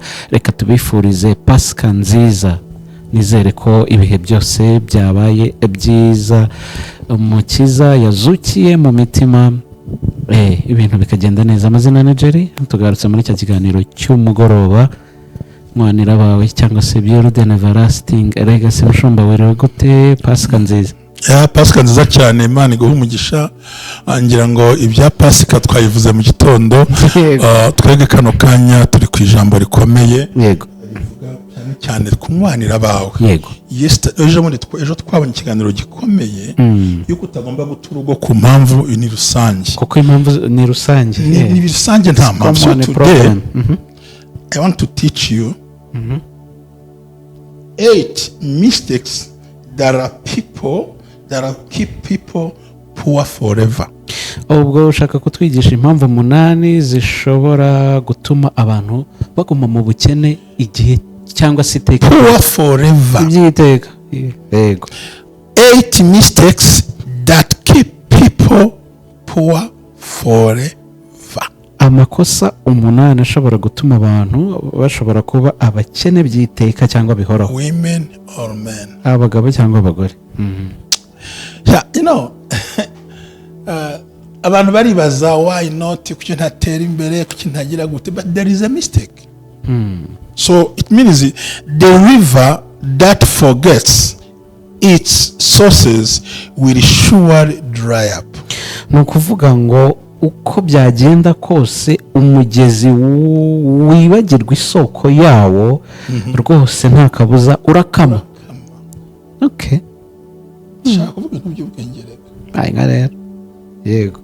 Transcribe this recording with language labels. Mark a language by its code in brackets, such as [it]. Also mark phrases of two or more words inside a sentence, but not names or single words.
[rw] Reka tubifurize Pasika nziza, nizere ko ibihe byose byabaye byiza, Umukiza yazukiye mu mitima, ibintu bikagenda neza. Amazina ni Jerry, tugarutse muri cya kiganiro cy'umugoroba, nkwanira abawe cyangwa se [en] Build an everlasting legacy. [rw] Mushumba werewe gute? Pasika nziza. Pasika nziza cyane, Imana iguhe umugisha. Ngira ngo ibya Pasika twayivuze mu gitondo. Twege kano kanya turi ku ijambo rikomeye. Yego. Cyane kunywanira abawe. Yego. Ejo twabonye ikiganiro gikomeye yuko utagomba guta urugo ku mpamvu ni rusange. Kuko impamvu ni rusange. Ni rusange nta mpamvu. [en] So today I want to teach you 8 mistakes that keep people poor forever. [rw] Ubwo ushaka kutwigisha impamvu 8 zishobora gutuma abantu baguma mu bukene igihe cyangwa se iteka. [en] Poor forever. [rw] Ibyiteka. Yego. [en] 8 mistakes that keep people poor forever. [rw] Amakosa 8 ashobora gutuma abantu bashobora kuba abakene byiteka cyangwa bihoraho. [en] Women or men. [rw] Abagabo cyangwa abagore. [en] Yeah, you know, [rw] abantu baribaza [en] why not, [rw] kuki ntatera imbere, kuki ntagira gute, [en] but there is a mistake. So it means the river that forgets its sources will surely dry up. [rw] Ni ukuvuga ngo uko byagenda kose umugezi wibagirwa isoko yawo rwose nta kabuza urakama. Okay. Shaka kuvuga ibintu by'ubwenge rero. Nka rero. Yego.